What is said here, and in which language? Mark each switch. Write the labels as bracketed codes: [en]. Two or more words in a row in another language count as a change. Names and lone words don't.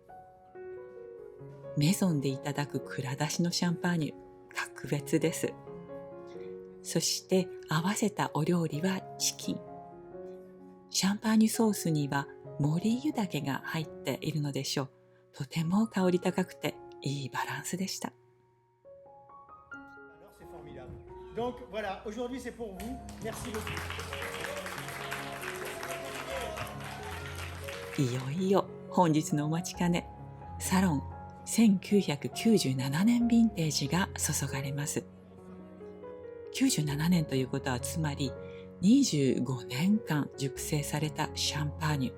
[ja] メゾンでいただく蔵出しのシャンパーニュ、格別です。そして合わせたお料理はチキン。シャンパーニュソースには森湯だけが入っているのでしょう。とても香り高くていいバランスでした。 [fr] Donc voilà, aujourd'hui c'est pour vous. Merci beaucoup. [ja] いよいよ本日のお待ちかね、サロン1997年ヴィンテージが注がれます。97年ということはつまり25年間熟成されたシャンパーニュ。